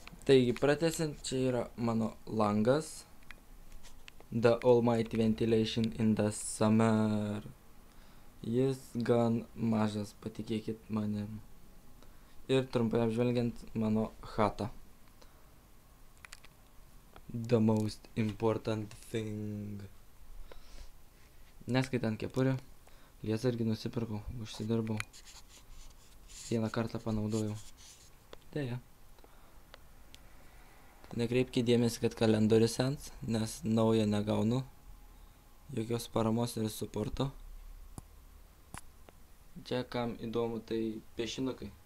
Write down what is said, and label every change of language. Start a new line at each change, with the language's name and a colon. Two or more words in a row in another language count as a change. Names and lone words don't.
Lithuanian: Taigi, pratęsiant, čia yra mano langas.
English: The Almighty Ventilation in the Summer.
Lithuanian: Jis gan mažas, patikėkit manim. Ir trumpai apžvelgiant mano chatą.
English: The most important thing.
Lithuanian: Neskaitant kepurių. Lietsargį nusipirkau, užsidirbau. Vieną kartą panaudojau. Deja. Nekreipkite dėmesį, kad kalendorius sens, nes naują negaunu. Jokios paramos ir suporto. Čia kam įdomu, tai piešinukai.